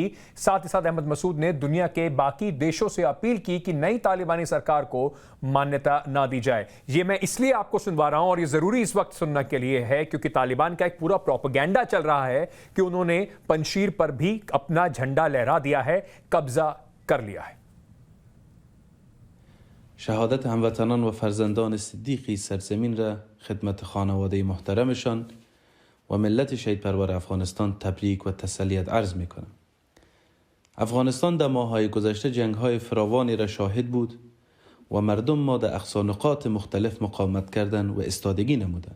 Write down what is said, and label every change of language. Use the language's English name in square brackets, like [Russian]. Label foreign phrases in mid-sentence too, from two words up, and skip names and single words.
[Hindi] साथ ही साथ अहमद मसूद ने दुनिया के बाकी देशों से अपील की कि नई तालिबानी सरकार को मान्यता ना दी जाए। ये मैं इसलिए आपको सुनवा रहा हूं और ये जरूरी इस वक्त सुनने के लिए है क्योंकि तालिबान का एक पूरा प्रोपेगेंडा चल रहा है कि उन्होंने पंजशीर पर भी अपना झंडा लहरा दिया है, कब्जा कर लिया है। [Persian] شهادت هموطنان و فرزندان صدیقی سرزمین را خدمت خانواده محترمشان و ملت شهید پرور افغانستان تبریک و تسلیت عرض می کنم. افغانستان در ماه‌های گذشته جنگ‌های فراوانی را شاهد بود و مردم ما در اقصانقاط مختلف مقاومت کردند و استادگی نمودند.